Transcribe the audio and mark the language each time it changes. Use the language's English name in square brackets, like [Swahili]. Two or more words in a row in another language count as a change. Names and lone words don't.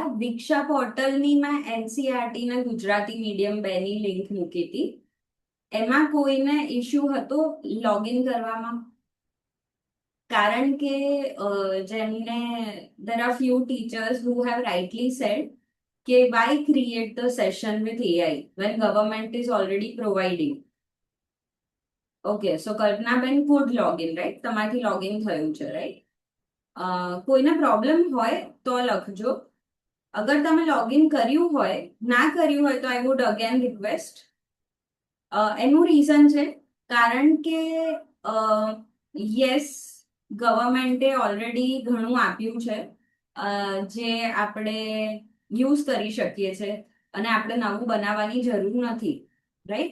[Gujarati] દીક્ષા પોર્ટલની મેં એનસીઆરટી ને ગુજરાતી મીડિયમ બેની લિંક મૂકી હતી. એમાં કોઈને ઇશ્યુ હતો લોગિન કરવામાં? કારણ કે જેમને [English] there are few teachers who have rightly said કે why create the session with AI when government is already providing. Okay, so કલ્પનાબેન could login, right? [Gujarati] તમારાથી લોગિન થયું છે, રાઈટ? કોઈને પ્રોબ્લેમ હોય તો લખજો. અગર તમે લોગિન કર્યું હોય, ના કર્યું હોય તો [English] I would again request. [Gujarati] એનું રીઝન છે કારણ કે યસ, ગવર્મેન્ટે ઓલરેડી ઘણું આપ્યું છે જે આપણે યુઝ કરી શકીએ છીએ અને આપણે નવું બનાવવાની જરૂર નથી, રાઈટ?